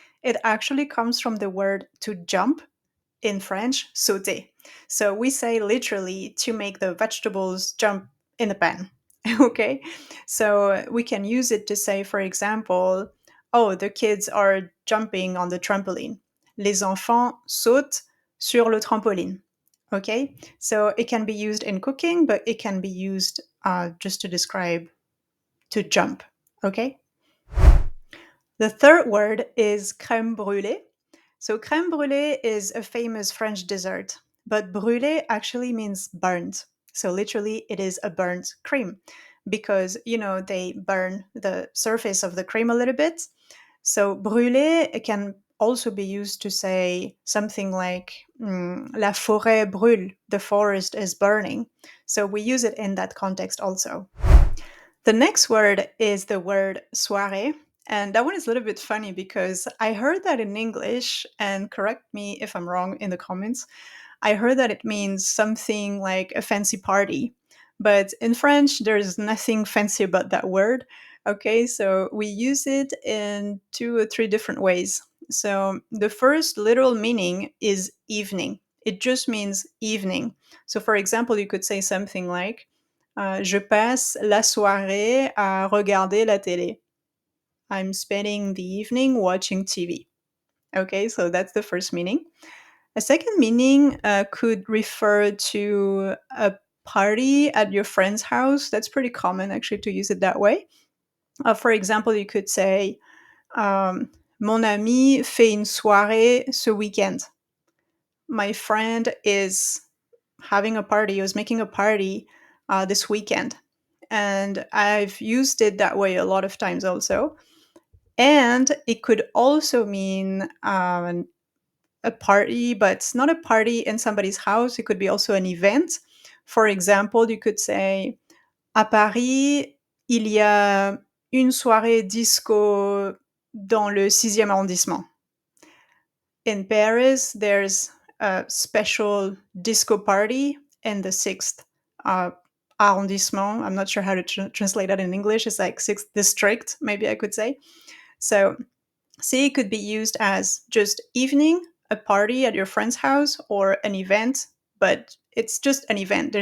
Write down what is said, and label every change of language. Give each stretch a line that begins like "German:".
English: It actually comes from the word to jump in French, sauté. So, we say literally to make the vegetables jump in the pan. Okay? So, we can use it to say, for example, oh, the kids are jumping on the trampoline.
French: Les enfants sautent sur le trampoline.
English: Okay, so it can be used in cooking, but it can be used just to describe to jump. Okay, the third word is crème brûlée. So crème brûlée is a famous French dessert, but brûlée actually means burnt. So literally, it is a burnt cream because they burn the surface of the cream a little bit. So brûler can also be used to say something like
French: la forêt brûle,
English: the forest is burning. So we use it in that context also. The next word is the word soirée. And that one is a little bit funny because I heard that in English, and correct me if I'm wrong in the comments, I heard that it means something like a fancy party. But in French, there's nothing fancy about that word. Okay, so we use it in two or three different ways. So the first literal meaning is evening. It just means evening. So for example, you could say something like
French: Je passe la soirée à regarder la télé.
English: I'm spending the evening watching TV. Okay, so that's the first meaning. A second meaning could refer to a party at your friend's house. That's pretty common actually to use it that way. For example, you could say,
French: Mon ami fait une soirée ce weekend.
English: My friend is having a party, was making a party this weekend. And I've used it that way a lot of times also. And it could also mean a party, but not a party in somebody's house. It could be also an event. For example, you could say,
French: À Paris, il y a une soirée disco dans le sixième arrondissement.
English: In Paris, there's a special disco party in the sixth uh, arrondissement. I'm not sure how to translate that in English. It's like sixth district, maybe I could say. So, see could be used as just evening, a party at your friend's house, or an event, but it's just an event.